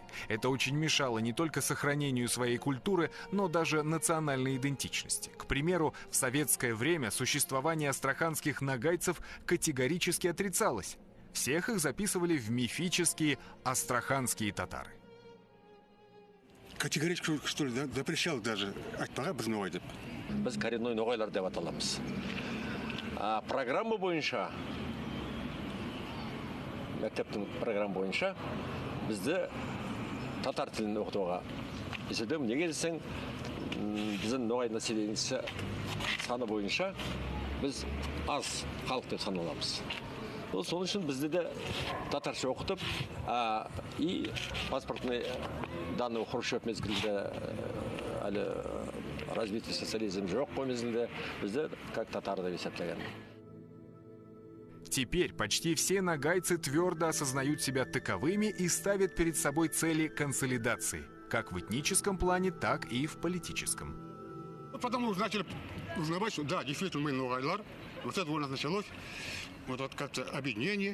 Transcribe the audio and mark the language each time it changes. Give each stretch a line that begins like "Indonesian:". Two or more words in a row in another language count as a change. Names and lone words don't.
Russian: Это очень мешало не только сохранению своей культуры, но даже национальной идентичности. К примеру, в советское время существование астраханских нагайцев категорически отрицалось. Всех их записывали в мифические астраханские татары. Категорически, что ли, запрещал даже
Kazakh: айтпаға біз ноғай деп. Біз коренной ноғайлар деп аталамыз. Программа бойынша, мектептің программа бойынша, бізді татар тілін оқытуға есебем. Неге десең, біздің ноғай населениесі саны бойынша біз аз халық деп саналамыз. Соның үшін бізді де татарша оқытып,
Russian: и паспортный данный
Kazakh: Хрущев мезгілде әлі
Russian: развитие социализм
Kazakh: жоқ қой мезгілде, бізді как татар деп есептеген.
Russian: Теперь почти все нагайцы твердо осознают себя таковыми и ставят перед собой цели консолидации, как в этническом плане, так и в политическом. Потом начали узнавать, что да, действительно мы ноғайлар. Вот это у нас началось. Вот как-то объединение.